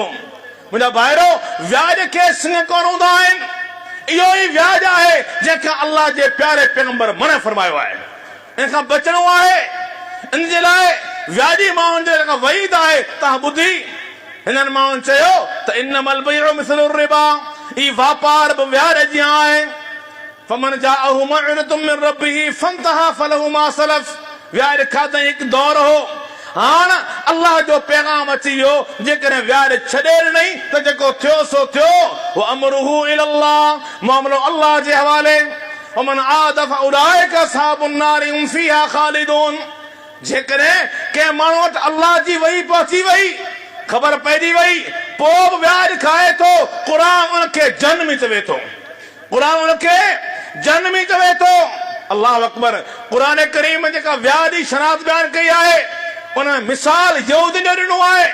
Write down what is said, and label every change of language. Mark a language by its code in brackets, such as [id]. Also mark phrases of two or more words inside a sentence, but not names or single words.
[sd] मुंहिंजा भाइरो, व्याज खे सिंह कोन हूंदा आहिनि। इहो ई व्याज आहे जंहिंखां अल्लाह जे प्यारे पैगंबर मना फरमायो आहे। इन खां बचणो आहे। इन जे लाइ व्याजी माण्हुनि जे लाइ वईद आहे। तव्हां ॿुधी, हिननि माण्हुनि चयो त [ar] إنما البيع مثل الربا, [sd] ई वापार बि व्याज जीअं आहे। [ar] فمن جاءه موعظة من ربه فانتهى فله ما سلف. [sd] व्याज खाधे हिकु दौर हो, हाणे अल्लाह जो पैगाम अची वियो, जेकॾहिं व्याज छॾे ॾिनई त जेको थियो सो थियो। [ar] وأمره إلى الله, [sd] मामलो अल्लाह जे हवाले। [ar] ومن عاد فأولئك أصحاب النار هم فيها خالدون. [sd] जेकॾहिं कंहिं माण्हू वटि अल्लाह जी वही पहुची वई, ख़बर पइजी वई, पोइ बि व्याज खाए थो, क़ुर उनखे जनमी चवे थो। क़ुर उनखे जनमी चवे थो। [ar] الله أكبر. [sd] क़ुर करीम में जेका व्याज जी शनात बयान कई आहे, उन मिसाल यहूदिन जो ॾिनो आहे।